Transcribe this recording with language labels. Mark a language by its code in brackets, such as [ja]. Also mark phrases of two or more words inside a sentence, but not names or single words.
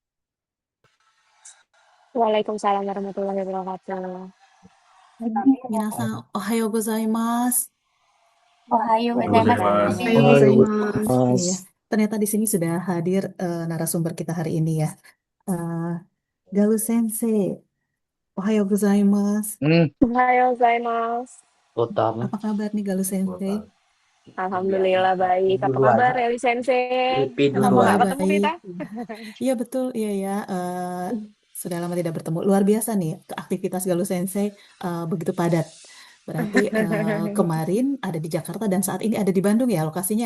[ar] وعليكم السلام ورحمة الله وبركاته. [ja] 皆さん、おはようございます. おはようございます。おはようございます。おはようございます. [id] Mas. Iya, ternyata di sini sudah hadir narasumber kita hari ini ya. Eh, Galuh Sensei, [ja] おはようございます. おはようございます. [id] Utama. Apa kabar nih Galuh Sensei? Alhamdulillah baik. Apa kabar Eli Sensei? Pipi Lama dulu nggak Alhamdulillah ketemu baik. kita. Iya betul, iya ya. Sudah lama tidak bertemu. Luar biasa nih, aktivitas Galuh Sensei begitu padat. Berarti kemarin ada di Jakarta dan saat ini ada di Bandung ya lokasinya?